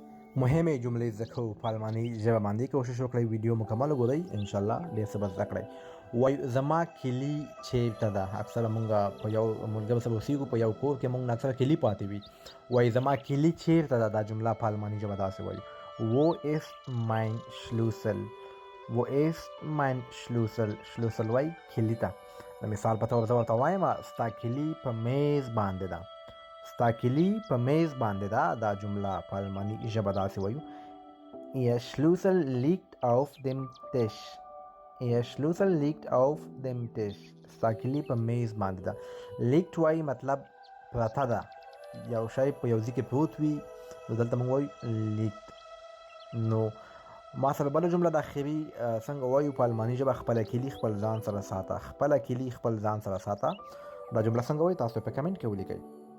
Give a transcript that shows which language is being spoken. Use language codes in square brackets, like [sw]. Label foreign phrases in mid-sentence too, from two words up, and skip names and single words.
[ps] مهمې جملې زده کوو په الماني ژبه باندې. کوشش وکړئ ویډیو مکمل وګورئ، انشاءالله ډېر څه به زده کړئ. وایي زما کلي چیرته ده. اکثره مونږ په یو ملګرو سره اوسېږو، په یو کور کې مونږ اکثره کلي پاتې وي. وایي زما کلي چیرته ده. دا جمله په الماني ژبه داسې وایي: [de] Wo ist mein Schlüssel? Wo ist mein Schlüssel? Schlüssel [ps] وایي کلي ته. د مثال په طور زه ورته وایم ستا کلي په میز باندې ده. ستا کلي په میز باندې ده. دا جمله په الماني ژبه داسې وایو: [de] Ihr Schlüssel liegt auf dem Tisch. Ihr Schlüssel liegt auf dem Tisch. [ps] ستا کلي په میز باندې ده. liegt وایي مطلب پرته ده، یو شی په یو ځای کې پروت وي، نو دلته موږ وایو liegt. نو ما سره بله جمله د اخري څنګه وایو په الماني ژبه: خپله کلي خپل ځان سره ساته. خپله کلي خپل ځان سره ساته. دا جمله څنګه وایي تاسو په کمنټ کې ولیکئ.